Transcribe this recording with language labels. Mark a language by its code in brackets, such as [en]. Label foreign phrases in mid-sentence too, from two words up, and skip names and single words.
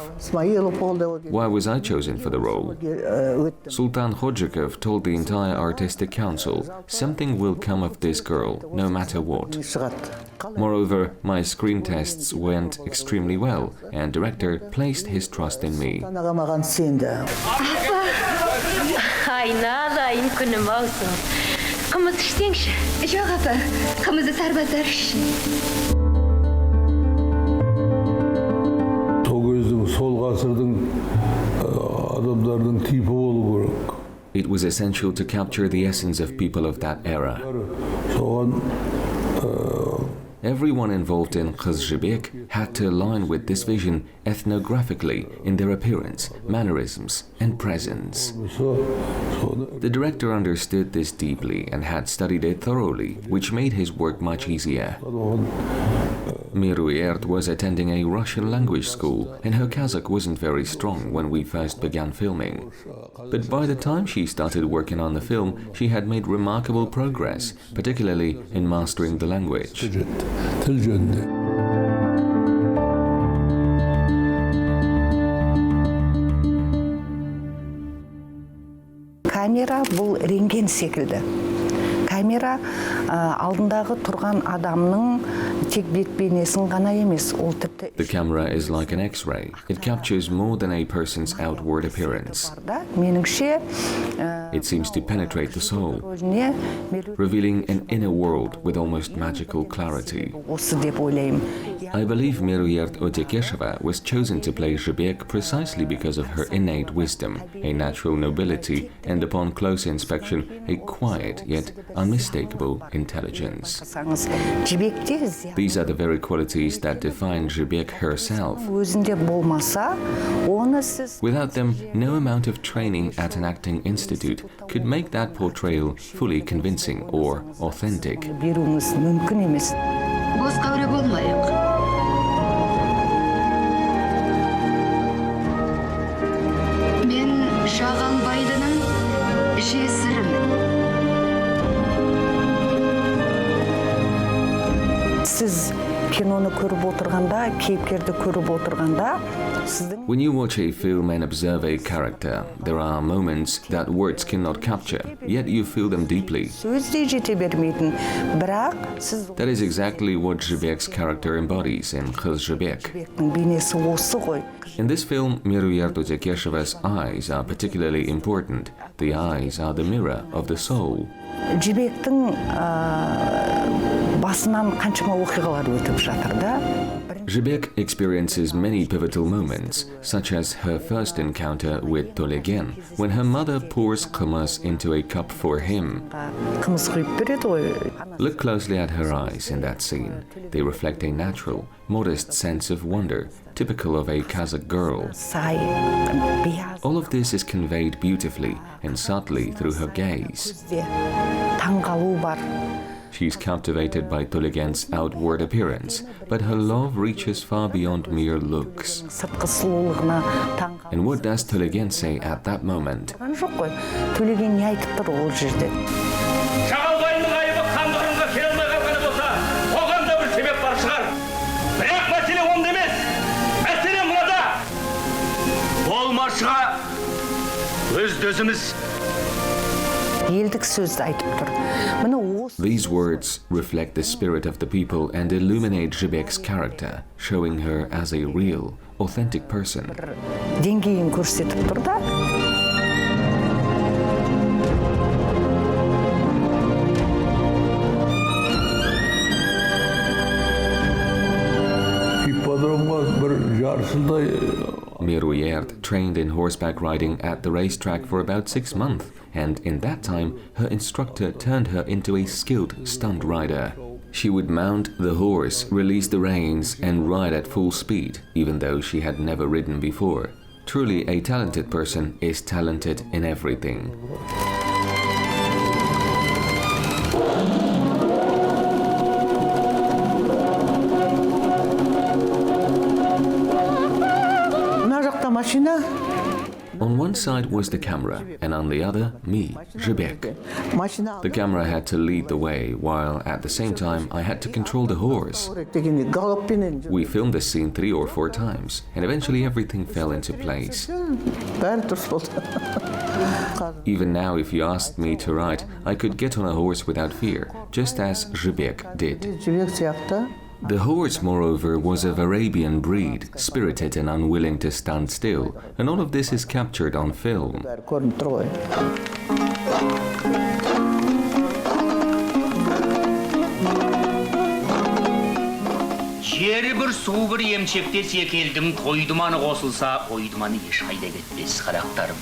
[en] Why was I chosen for the role? Sultan Khodjikov told the entire Artistic Council, something will come of this girl, no matter what. Moreover, my screen tests went extremely well, and director placed his trust in me. [kk] Айналайын күнім аусың. Қымыз ішсеңші. Жоқ апа, қымызды сарбаздар ішсін. Сол кездің, сол ғасырдың адамдардың типі болу керек. [en] It was essential to capture the essence of people of that era. [kk] Соған [en] Everyone involved in Kyz Zhibek had to align with this vision ethnographically in their appearance, mannerisms, and presence. The director understood this deeply and had studied it thoroughly, which made his work much easier. Meruert was attending a Russian language school, and her Kazakh wasn't very strong when we first began filming. But by the time she started working on the film, she had made remarkable progress, particularly in mastering the language. [kk] тіл жөнінде. Камера бұл рентген секілді. Камера алдындағы тұрған адамның тек бет бейнесін ғана емес, ол тіпті [en] The camera is like an X-ray. It captures more than a person's outward appearance. [kk] меніңше [en] It seems to penetrate the soul, revealing an inner world with almost magical clarity. [kk] осы деп ойлаймын. [en] I believe Meruert Otekeshova was chosen to play Zhibek precisely because of her innate wisdom, a natural nobility, and upon close inspection, a quiet yet unmistakable intelligence. These are the very qualities that define Zhibek herself. [kk] Өзінде болмаса, оны сіз [en] Without them, no amount of training at an acting institute could make that portrayal fully convincing or authentic. [kk] беруіңіз мүмкін емес. Бос қауры болмайық. Мен Жаған байдының жесірімін. Сіз киноны көріп отырғанда, кейіпкерді көріп отырғанда, сіздің [en] When you watch a film and observe a character, there are moments that words cannot capture, yet you feel them deeply. [kk] сөз де жете бермейтін, бірақ сіз [en] That is exactly what Zhibek's character embodies in Kyz Zhibek. [kk] Жібектің бейнесі осы ғой. [en] In this film, Meruert Otekeshova's eyes are particularly important. The eyes are the mirror of the soul. [kk] Жібектің басынан қаншама оқиғалар өтіп жатыр да. [en] Zhibek experiences many pivotal moments, such as her first encounter with Tolegen, when her mother pours qymız into a cup for him. [kk] Қымыз құйып береді ғой. [en] Look closely at her eyes in that scene. They reflect a natural, modest sense of wonder, typical of a Kazakh girl. [kk] Сай, бияз. [en] All of this is conveyed beautifully and subtly through her gaze. [kk] Таңғалу бар. [en] She's captivated by Tolegen's outward appearance, but her love reaches far beyond mere looks. [kk] Сыртқы сұлулығына таңғалу. [en] And what does Tolegen say at that moment? [kk] Жоқ қой. Төлеген не айтып тұр ол жерде? Шағалбайдың айыбы қандығынға келе алмай қалғаны болса, оған да бір себеп бар шығар. Бірақ мәселе онда емес. Мәселе мынада. Болмашыға өз-өзіміз Елдік сөзді айтып тұр. Міне осы [en] These words reflect the spirit of the people and illuminate Zhibek's character, showing her as a real, authentic person. [kk] деңгейін көрсетіп тұр да. ипподромға бір жарысындай [en] Meruert trained in horseback riding at the racetrack for about 6 months, and in that time, her instructor turned her into a skilled stunt rider. She would mount the horse, release the reins, and ride at full speed, even though she had never ridden before. Truly, a talented person is talented in everything. [kk] мына жақта машина, [en] On one side was the camera, and on the other, me, Zhibek. [kk] машина. [en] The camera had to lead the way, while at the same time, I had to control the horse. [kk] дегенде галоппенен [en] We filmed this scene 3 or 4 times, and eventually everything fell into place. [kk] бәрі дұрыс болды. [en] Even now, if you asked me to ride, I could get on a horse without fear, just as Zhibek did. [kk] Жібек сияқты. [en] The horse, moreover, was of Arabian breed, spirited and unwilling to stand still, and all of this is captured on film. [kk] бәрі көрініп тұр ғой. жері бір су бір емшектес екі елдің тойдыманы қосылса, ойдыманы ешқайда кетпес қарақтарым.